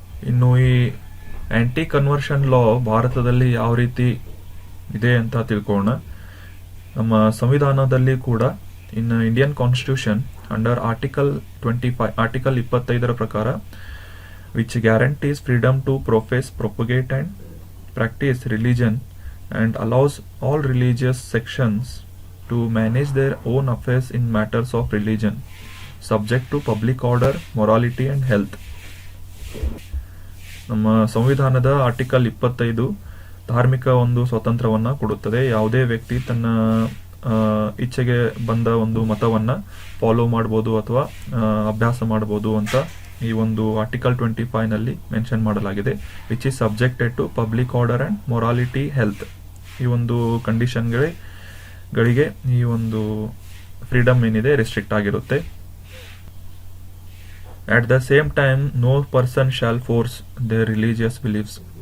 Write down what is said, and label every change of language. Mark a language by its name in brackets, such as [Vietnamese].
[Kannada] ಇನ್ನು ಈ aunty conversion ಲಾ ಭಾರತದಲ್ಲಿ ಯಾವ ರೀತಿ ಇದೆ ಅಂತ ತಿಳ್ಕೊಳ್ಳೋಣ. ನಮ್ಮ ಸಂವಿಧಾನದಲ್ಲಿ ಕೂಡ [English] In Indian constitution under article 25 ಪ್ರಕಾರ which guarantees freedom to profess, propagate and practice religion and allows all religious sections to manage their own affairs in matters of religion. Subject to public order, morality and health. [Kannada] ನಮ್ಮ ಸಂವಿಧಾನದ article 25 ಧಾರ್ಮಿಕ ಒಂದು ಸ್ವಾತಂತ್ರ್ಯವನ್ನ ಕೊಡುತ್ತದೆ. ಯಾವುದೇ ವ್ಯಕ್ತಿ ತನ್ನ ಇಚ್ಛೆಗೆ ಬಂದ ಒಂದು ಮತವನ್ನ ಫಾಲೋ ಮಾಡಬಹುದು ಅಥವಾ ಅಭ್ಯಾಸ ಮಾಡಬಹುದು ಅಂತ ಈ ಒಂದು ಆರ್ಟಿಕಲ್ 25 ನಲ್ಲಿ ಮೆನ್ಷನ್ ಮಾಡಲಾಗಿದೆ. [English] Which is subjected to public order and morality health. [Kannada] ಈ ಒಂದು ಕಂಡೀಷನ್ಗಳಿಗೆ ಈ ಒಂದು ಫ್ರೀಡಮ್ ಏನಿದೆ ರೆಸ್ಟ್ರಿಕ್ಟ್ ಆಗಿರುತ್ತೆ. [English] At the same time, no person shall force their religious beliefs.